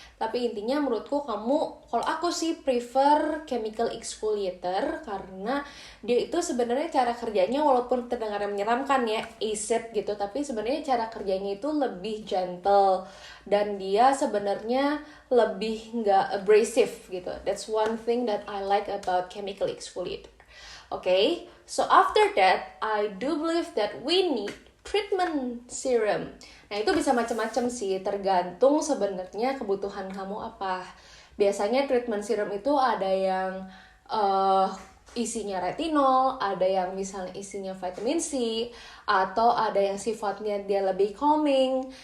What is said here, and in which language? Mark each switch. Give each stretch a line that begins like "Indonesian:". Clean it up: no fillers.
Indonesian: Tapi intinya menurutku kalau aku sih prefer chemical exfoliator karena dia itu sebenarnya cara kerjanya walaupun terdengar menyeramkan ya, acid gitu, tapi sebenarnya cara kerjanya itu lebih gentle dan dia sebenarnya lebih nggak abrasive gitu.
English: That's one thing that I like about chemical exfoliator. Okay, so after that I do believe that we need treatment serum.
Indonesian: Nah, itu bisa macam-macam sih, tergantung sebenarnya kebutuhan kamu apa. Biasanya treatment serum itu ada yang isinya retinol, ada yang misalnya isinya vitamin C, atau ada yang sifatnya dia lebih calming.